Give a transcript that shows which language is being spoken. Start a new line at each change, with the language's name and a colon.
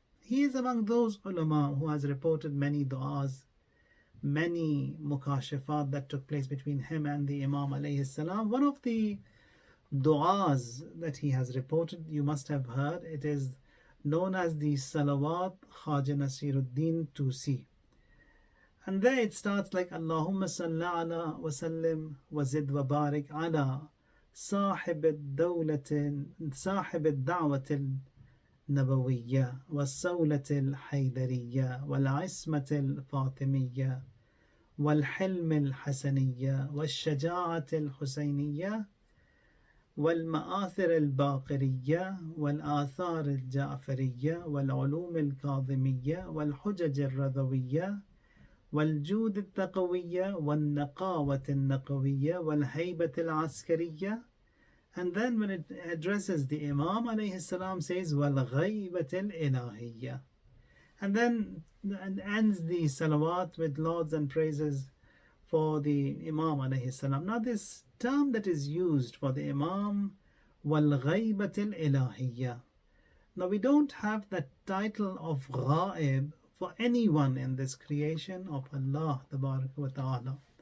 English: He is among those ulama who has reported many du'as, many mukashafat that took place between him and the Imam alayhi salam. One of the du'as that he has reported, you must have heard, it is known as the Salawat Khaja Nasiruddin Tusi. And there it starts like
Arabic: Allahumma salli ala wa sallim wa zid wa barik ala صاحب الدولة صاحب الدعوة النبوية والصولة الحيدرية والعصمة الفاطمية والحلم الحسنية والشجاعة الحسينية والمآثر الباقرية والآثار الجعفرية والعلوم الكاظمية والحجج الرضوية والجود التقوية والنقاوة النقوية والهيبة العسكرية.
English: And then when it addresses the Imam alayhi salam says
Arabic: وَالْغَيْبَةِ الْإِلَهِيَّة,
English: and then and ends the salawat with lauds and praises for the Imam alayhi salam. Now this term that is used for the Imam,
Arabic: وَالْغَيْبَةِ الْإِلَهِيَّة,
English: now we don't have that title of ghaib for anyone in this creation of Allah Tabaraka wa Ta'ala.